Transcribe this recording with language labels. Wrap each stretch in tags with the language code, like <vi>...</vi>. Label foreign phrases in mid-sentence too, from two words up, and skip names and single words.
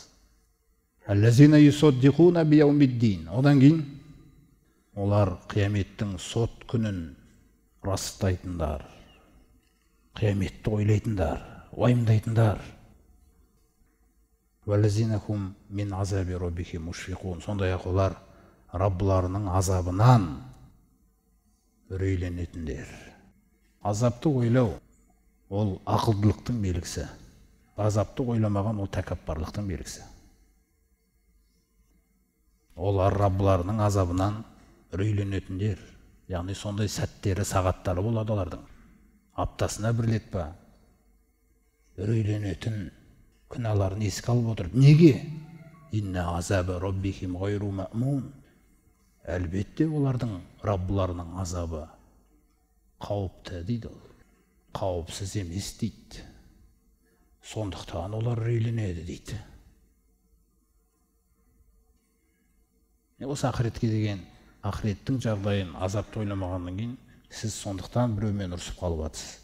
<ar>الذين يصدقون بيوم الدين.</ar> <kk>Одан кейін олар қияметтің сот күнін растайтындар. Қияметті ойлайтындар, уайымдайтындар.</kk> <ar>والذين هم من عذاب ربهم مشفقون.</ar> <kk>Сондай-ақ олар Раббыларының азабынан үрейленетіндер. Азапты ойлау ол ақылдылықтың белгісі. Азапты ойламаған ол тәкаппарлықтың белгісі. Олар Раббыларының азабынан үрейленетіндер. Яғни сондай сәттері, сағаттары болады олардың. Аптасына бір рет па үрейленетін күнәларын еске алып отырып. Неге?</kk> <ar>إن عذاب ربهم غير مأمون.</ar> <kk>Әлбетте олардың Раббыларының азабы қауіпті дейді ол. Қауіпсіз емес дейді. Сондықтан олар үрейленеді дейді. Осы ақыретке деген ақыреттің жағдайын азапты ойламағаннан кейін сіз сондықтан біреумен ұрысып қалып жатсыз.</kk>